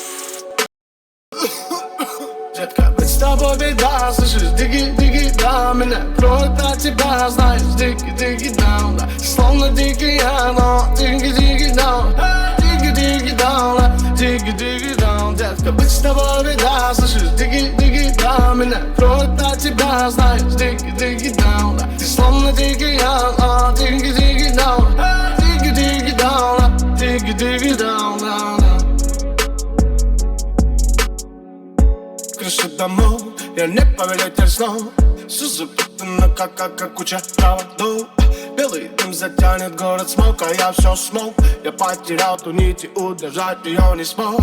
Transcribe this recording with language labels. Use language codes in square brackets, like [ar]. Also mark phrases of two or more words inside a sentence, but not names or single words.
[ru] Детка, быть с тобой беда, слышишь, диги, да, меня кроет от тебя, знаешь, [en] дigi-digi down, [ru] да. Словно дикий я, но [en] digi-digi down, digi-digi down, [ru] да. [en] Digi-digi down, [ru] детка, быть с тобой беда, слышишь, [en] digi-digi down. [ru] Меня кроет от тебя, знаешь, [en] digi-digi down, [ru] да. Ты словно дикий я, но [en] digi-digi down, digi-digi down, [ru] да. [en] Digi-digi down, down, down. [ru] Крыши домов, я не повелитель снов. Все запутано, как куча проводов. Белый дым затянет город смог, а я все смог. Я потерял ту нить и удержать ее не смог.